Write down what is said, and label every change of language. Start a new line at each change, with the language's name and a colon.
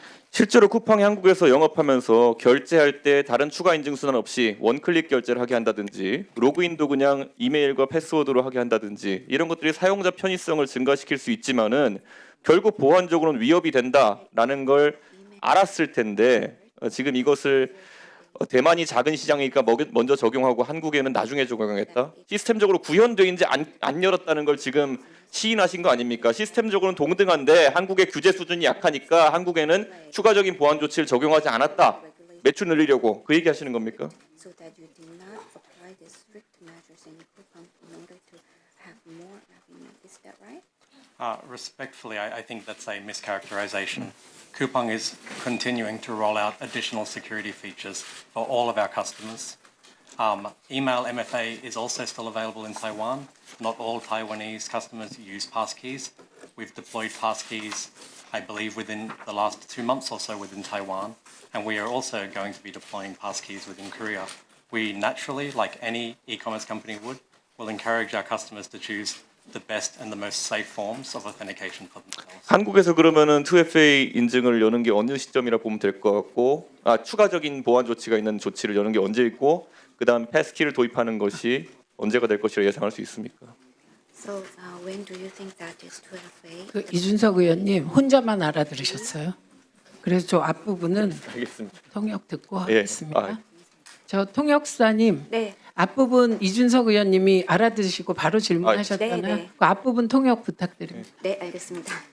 Korean: 실제로 쿠팡이 한국에서 영업하면서 결제할 때 다른 추가 인증 수단 없이 원클릭 결제를 하게 한다든지 로그인도 그냥 이메일과 패스워드로 하게 한다든지 이런 것들이 사용자 편의성을 증가시킬 수 있지만은 결국 보안적으로는 위협이 된다라는 걸 알았을 텐데 지금 이것을 대만이 작은 시장이니까 먼저 적용하고 한국에는 나중에 적용하겠다. 시스템적으로 구현돼 있는지 안 열었다는 걸 지금 시인하신 거 아닙니까? 시스템적으로는 동등한데 한국의 규제 수준이 약하니까 한국에는 추가적인 보안 조치를 적용하지 않았다. 매출 늘리려고 그 얘기 하시는 겁니까?
English: So that you did not apply the strict measures in Coupang in order to have more revenue. Is that right? Respectfully, I think that's a mischaracterization. Coupang is continuing to roll out additional security features for all of our customers. Email MFA is also still available in Taiwan. Not all Taiwanese customers use passkeys. We've deployed passkeys, I believe, within the last 2 months or so within Taiwan, and we are also going to be deploying passkeys within Korea. We naturally, like any e-commerce company would, will encourage our customers to choose the best and the most safe forms of authentication for themselves.
Korean: 한국에서 그러면은 2FA 인증을 여는 게 어느 시점이라 보면 될 것 같고 추가적인 보안 조치가 있는 조치를 여는 게 언제 있고 그다음 패스키를 도입하는 것이 언제가 될 것이라 예상할 수 있습니까?
English: So when do you think that is 12A?
Korean: 그 이준석 의원님 혼자만 알아들으셨어요. 그래서 저 앞부분은 알겠습니다. 통역 듣고 예. 하겠습니다. 저 통역사님 네. 앞부분 이준석 의원님이 알아들으시고 바로 질문하셨잖아요. 네, 네. 그 앞부분 통역 부탁드립니다. 네, 알겠습니다.